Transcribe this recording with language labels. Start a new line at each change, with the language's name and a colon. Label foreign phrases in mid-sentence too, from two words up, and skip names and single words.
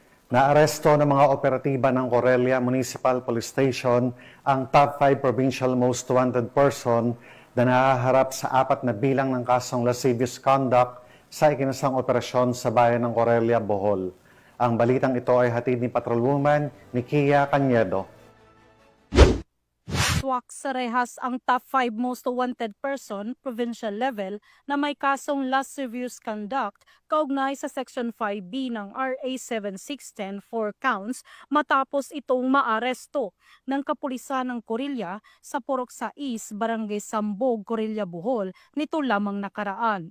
Filipino: Naaresto ng mga operatiba ng Corelia Municipal Police Station ang
English: top 5 provincial most wanted person
Filipino: na nahaharap sa 4 na bilang ng kasong
English: lascivious conduct
Filipino: sa ikinasang operasyon sa bayan ng Corelia, Bohol. Ang balitang ito ay hatid ni Patrolwoman Nikia Cañedo. Swak sa rehas ang
English: top 5 most wanted person,
Filipino: provincial level, na may kasong
English: lascivious conduct
Filipino: kaugnay sa Section 5B ng RA 7610
English: for counts
Filipino: matapos itong maaresto ng kapulisan ng Corillia sa Purok 6, Barangay Sambog, Corillia, Bohol nito lamang nakaraan.